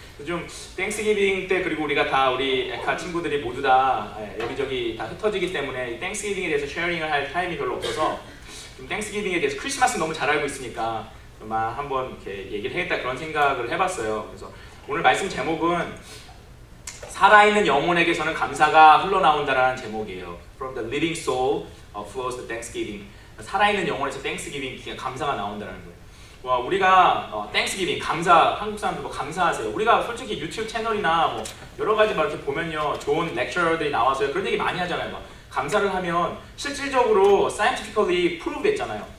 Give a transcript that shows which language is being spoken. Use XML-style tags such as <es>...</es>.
<ko>좀 땡스기빙 때 그리고 우리가 다 우리 에카 친구들이 모두 다 여기저기 다 흩어지기 때문에 이 땡스기빙에 대해서 쉐어링을 할 타임이 별로 없어서 좀 땡스기빙에 대해서 크리스마스 너무 잘 알고 있으니까 아마 한번 이렇게 얘기를 해야겠다 그런 생각을 해봤어요. 그래서 오늘 말씀 제목은 살아있는 영혼에게서는 감사가 흘러나온다라는 제목이에요.</ko> <en>From the living soul flows the thanksgiving.</en> <ko>살아있는 영혼에서 땡스기빙 감사가 나온다는 거예요. 와, 우리가 땡스기빙 감사 한국 사람들 뭐 감사하세요. 우리가 솔직히 유튜브 채널이나 뭐 여러 가지 막 이렇게 보면요 좋은 렉처러들이 나와서 그런 얘기 많이 하잖아요. 막 감사를 하면 실질적으로</ko> <en>scientifically prove</en> <ko>됐잖아요.</ko>